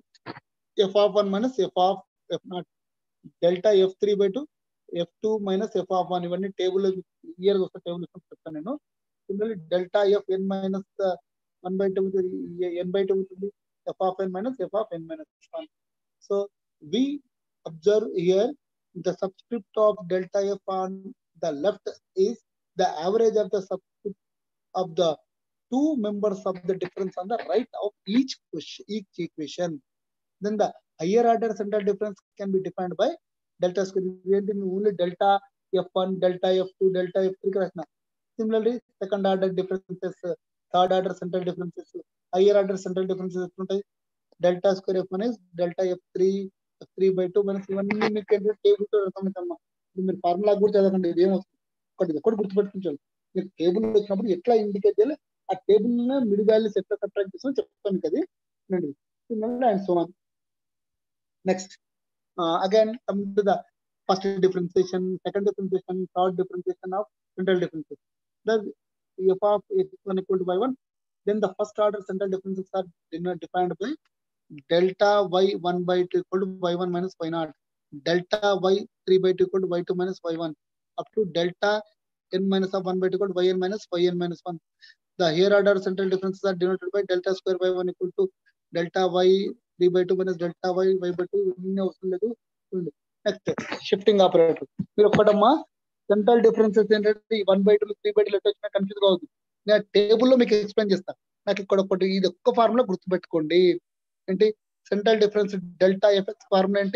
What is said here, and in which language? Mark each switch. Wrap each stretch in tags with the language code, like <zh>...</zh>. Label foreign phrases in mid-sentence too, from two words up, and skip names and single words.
<en>F of 1 minus F of f0, delta f3/2, f2 minus F of 1.</en> <te>ఇవన్నీ</te> <en>table year</en> <te>వస్తే టేబుల్ చెప్తాను నేను.</te> <en>Similarly delta F n minus 1/2 n/2 అవుతుంది. F of n minus F of n minus 1. సో we observe here the subscript of delta f on the left is the average of the subscript of the two members of the difference on the right of each equation. Then the higher order central difference can be defined by delta square. Only delta f1, delta f2, delta f3. Similarly, second order differences, third order central differences, higher order central differences. Delta square f1 is delta f3/2 minus</en> <te>ఇవన్నీ మీకు టేబుల్ తో అర్థమవుతామా. మీరు ఫార్ములా కూడా చదవకండి, ఇది ఏమవుతుంది ఒకటి గుర్తుపెట్టుకుంటారు. మీరు టేబుల్ వచ్చినప్పుడు ఎట్లా ఇండికేట్ చేయాలి, ఆ టేబుల్</te> <en>mid values</en> <te>ఎట్లా సబ్ట్రాక్ట్ చేస్తామో చెప్తాను మీకు అది.</te> <en>And so on. నెక్స్ట్ again come to the first differentiation, second differentiation, third differentiation of central differences. The f of x1 equal to y1. Then the first order central differences are defined by delta y1/2 equal to y1 minus y0, delta y3/2 equal to y2 minus y1, up to delta n minus of 1/2 equal to yn minus 1. The higher order central differences are denoted by delta square y1 equal to delta y3/2 minus delta y/2.</en> <te>ఇన్ని అవసరం లేదు.</te> <en>Next shifting operator.</en> <te>మీరు ఒక్కటమ్మా</te> <en>central differences</en> <te>ఏంటంటే 1/2 3/2 లెట్ వచ్చినా కన్ఫ్యూజ్ కావద్దు. నేను టేబుల్లో మీకు ఎక్స్ప్లెయిన్ చేస్తాను. నాకు ఇక్కడ ఒకటి ఇది ఒక్క ఫార్ములా గుర్తుపెట్టుకోండి. ఏంటి</te> <en>central difference delta Fx formula</en> <te>ఏంటి?</te>